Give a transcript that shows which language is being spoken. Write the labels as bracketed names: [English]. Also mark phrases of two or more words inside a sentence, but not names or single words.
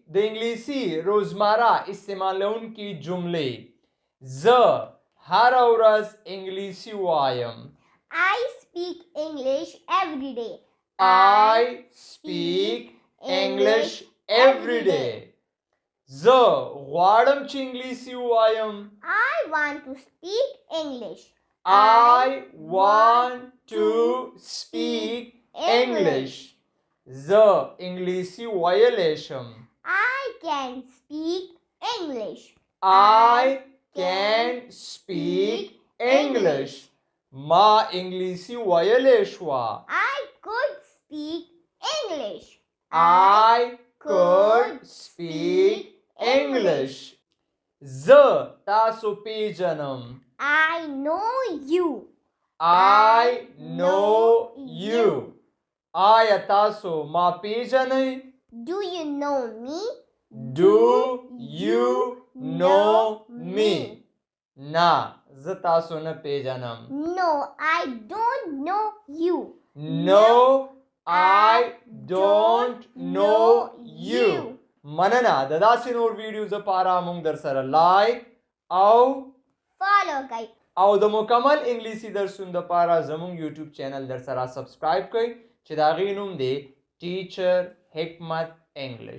[Pashto] د انګلیسي روزمره استعمال لرونکي جملې. زه هره ورځ انګلیسي وایم. [English] I speak English every day. I speak English every day. [Pashto] زه غواړم چې انګلیسي وایم. [English] I want to speak English. I want to speak English. [Pashto] زه انګلیسي ویلی شم. [English] I can speak English. I can speak English. [Pashto] ما انګلیسي ویلی شوه. [English] I could speak English. I could speak English. [Pashto] زه تاسو پیژنم. [English] I know you. I know you. [Pashto] آیا تاسو ما پیژنئ؟ [English] Do you know me? Do you know me? [Pashto] نه زه تاسو نه پیژنم. [English] No, I don't know you. No, I don't know you. [Pashto] مننه. د داسې نور ویډیوز لپاره موږ در سره لایک او [English] Follow guys. [Pashto] او د مکمل انګلیسي درسونو لپاره زموږ یوټیوب چینل در سره سبسکرایب کړئ چې د هغې نوم دی ټیچر حکمت انګلیش.